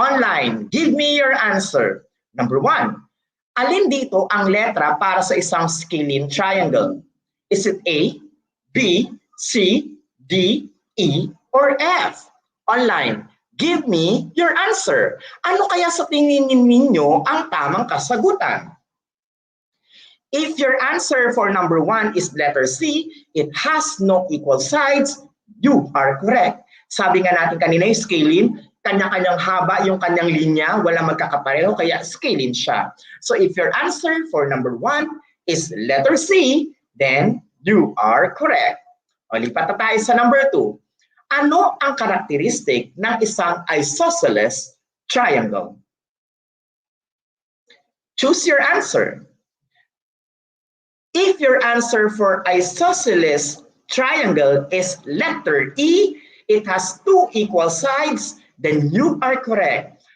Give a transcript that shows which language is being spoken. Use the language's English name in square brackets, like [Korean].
[English] Online, give me your answer. [Filipino] Number 1, alin dito ang letra para sa isang scalene triangle? [English] Is it A, B, C, D, E, or F? Online, give me your answer. [Filipino] Ano kaya sa tingin ninyo ang tamang kasagutan? [English] If your answer for number 1 is letter C, it has no equal sides, you are correct. [Filipino] Sabi nga natin kanina yung scalene, kanya-kanyang haba yung kanyang linya, walang magkakapareho, kaya scalene siya. [English] So if your answer for number 1 is letter C, then you are correct. [Filipino] O, lipat na tayo sa number 2. Ano ang karakteristik ng isang isosceles triangle? [English] Choose your answer. If your answer for isosceles triangle is letter E, it has 2 equal sides, then you are correct.